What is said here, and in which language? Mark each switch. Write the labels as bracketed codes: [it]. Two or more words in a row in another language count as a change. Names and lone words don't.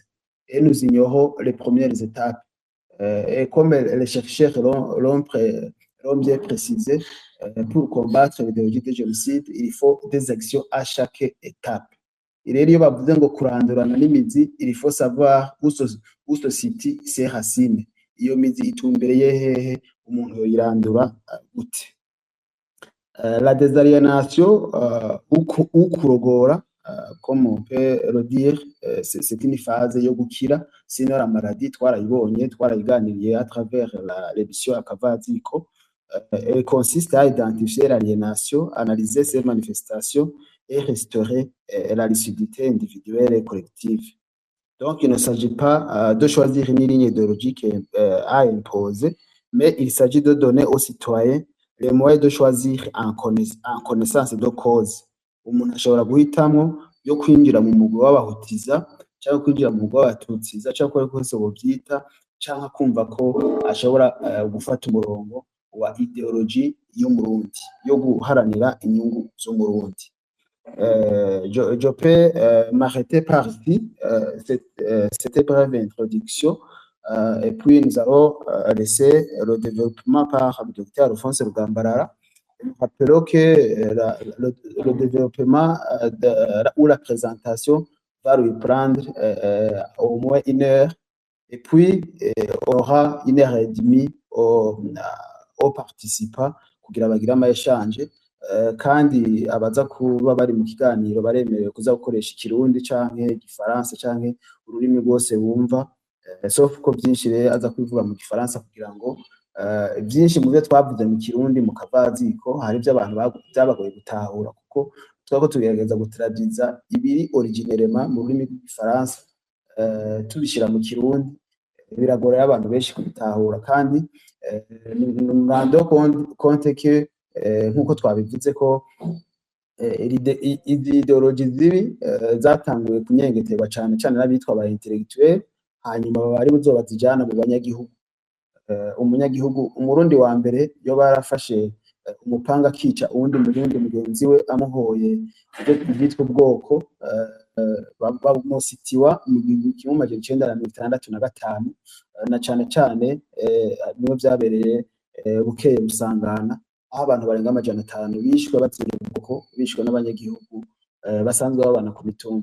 [fr] Et nous ignorons les premières étapes. Et comme les chercheurs l'ont bien précisé, pour combattre l'idéologie du génocide, il faut des actions à chaque étape. Il faut savoir où se situent ses racines. [rn] Iyo mizi itumbereye hehe umuntu yoyirandura gute. [fr] La désaliénation ou kurogora, comme on peut le dire, c'est une phase [rn] yo gukira, [fr] sinon la maladie [rn] twarayibonye twarayiganiriye [fr] à travers l'émission Akavaziko. Elle consiste à identifier l'aliénation, analyser ses manifestations et restaurer la lucidité individuelle et collective. Donc, il ne s'agit pas de choisir une ligne idéologique à imposer, mais il s'agit de donner aux citoyens les moyens de choisir en connaissance de cause. [rn] Umuntu ashobora guhitamo yo kwinjira mu mugwi w'abahutiza cyangwa kwinjira mu mugwi w'abatutsiza cyangwa kose bobyita cyangwa kumva ko ashobora gufata umurongo wa idéologie y'umurundi yo guharanira inyungu z'umurundi. [fr] Je peux m'arrêter par ici, cette brève introduction, et puis nous allons laisser le développement par le docteur Alphonse Rugambarara. Nous rappelons que le développement ou la présentation va lui prendre au moins 1 heure, et puis on aura 1 heure et demie aux participants [rn] kugira bagire ama-échange. Kandi abaza kuba bari mu kiganiro baremerewe kuza gukoresha ikirundi canke igifaransa canke ururimi rwose bumva, sauf ko byinshi rero aza kubivuga mu gifaransa kugira ngo byinshi mu byo twavuze mu kirundi mu Kavaziko hari ibyo abantu byabagoye gutahura, kuko twako tugerageza gutraduiza ibiri originellement mu rurimi rw'igifaransa tubishyira mu kirundi, biragorera abantu benshi kubitahura. Kandi [fr] nous rendons compte que [rn] nk'uko twabivuze ko ideologie zibi zatanguye kunyengeterwa cyane cyane n'abitwa aba intellectuel, hanyuma bari buzoba zijana mu banyagihugu. Umunyagihugu umurundi wa mbere yo barafashe umupanga akica uwundi murundi mugenzi we amuhoye ibyitwa ubwoko bamusitiwa mu 1965 na cane cane niwe byabereye Bukeye Busangana, aho abantu barenga 500 bishwe bazira ubwoko, bishwe n'abanyagihugu basanzwe babana ku mitumba.